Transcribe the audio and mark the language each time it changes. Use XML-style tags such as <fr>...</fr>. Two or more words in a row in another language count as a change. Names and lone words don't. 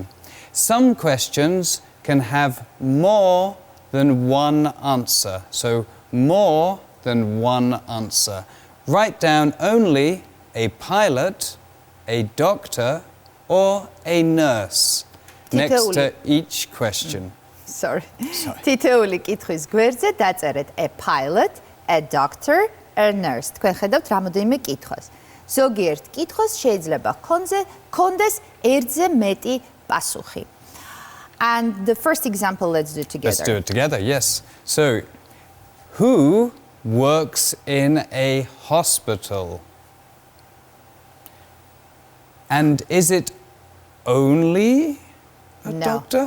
<en>Some questions can have more than one answer. So, more than one answer. Write down only a pilot, a doctor, or a nurse next to each question. Sorry.</en> <ka>თითოეული კითხვის გვერდზე დაწერეთ</ka> <en>a pilot, a doctor, a nurse.</en> <ka>თქვენ ხედავთ რამოდენიმე კითხვას. ზოგიერთ კითხვას შეიძლება კონდეს ერთზე მეტი პასუხი.</ka> <en>And the first example, let's do it together. Let's do it together, yes. So, who works in a hospital? And is it only a doctor?</en>